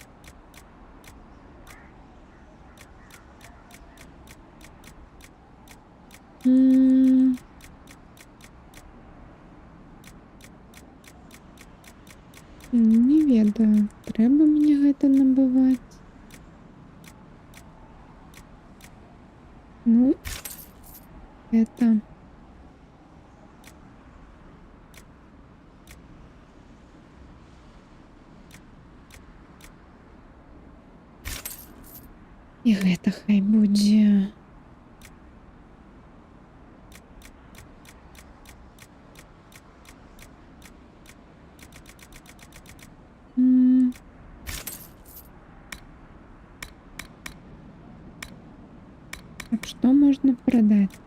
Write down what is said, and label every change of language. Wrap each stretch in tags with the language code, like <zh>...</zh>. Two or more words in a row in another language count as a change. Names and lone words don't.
<be>Не ведаю, трэба мне гэта набываць.</be> <ru>Ну, это...</ru> <be>І гэта хай будзе.</be> <ru>Так, что можно продать?</ru>